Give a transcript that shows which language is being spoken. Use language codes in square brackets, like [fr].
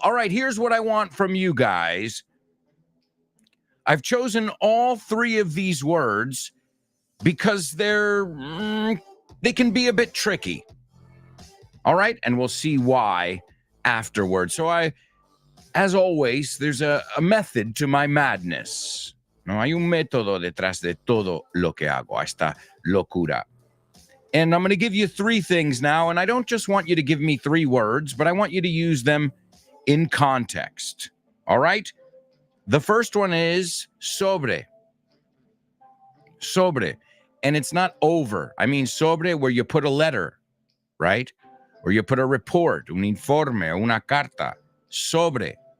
[en] All right, here's what I want from you guys. I've chosen all 3 of these words because they can be a bit tricky. All right, and we'll see why afterwards. So as always, there's a method to my madness. [es] No hay un método detrás de todo lo que hago, a esta locura. [en] And I'm going to give you 3 things now, and I don't just want you to give me 3 words, but I want you to use them in context. All right? The first one is sobre. Sobre. And it's not over. I mean sobre where you put a letter, right? Or you put a report, [es] un informe, una carta. [en] Sobre.